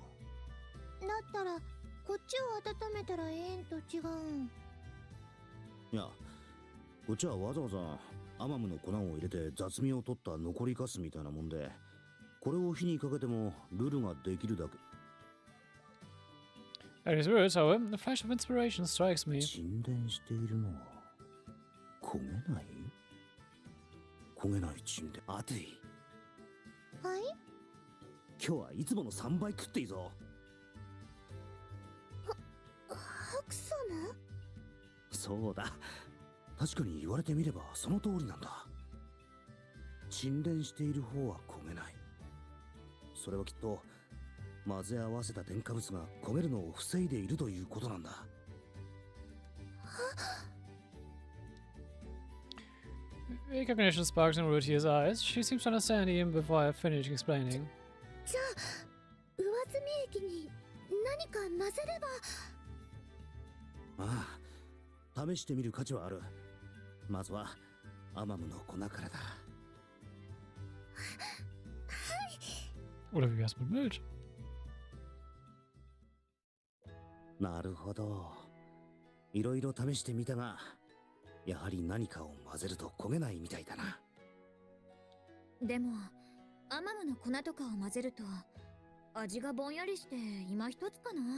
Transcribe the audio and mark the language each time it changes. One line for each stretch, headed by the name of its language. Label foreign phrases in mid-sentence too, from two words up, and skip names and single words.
Japanese: だったらこっちを温めたらええんと違うん。いや、こっちはわざわざアマムの粉を入れて雑味を取った残りカスみたいなもんで、これを火にかけてもルルができるだけ。
English: At his words, however, a flash of inspiration strikes me.
Japanese: 沈殿しているのは焦げない焦げない沈殿。熱い。はい。今日はいつもの3倍食っていいぞ。白様。そうだ。確かに言われてみればその通りなんだ。沈殿している方は焦げない。それはきっと混ぜ合わせた添加物が焦げるのを防いでいるということなんだ。
English: Recognition sparks in Rutia's eyes. She seems to understand even before I finish explaining.
Japanese: じゃあ上澄み液に何か混ぜれば。ああ、試してみる価値はある。まずはアマムの粉からだ。
German: Oder wie wär's mit Milch?
Japanese: なるほど。いろいろ試してみたが、やはり何かを混ぜると焦げないみたいだな。でもアマムの粉とかを混ぜると味がぼんやりして今一つかな。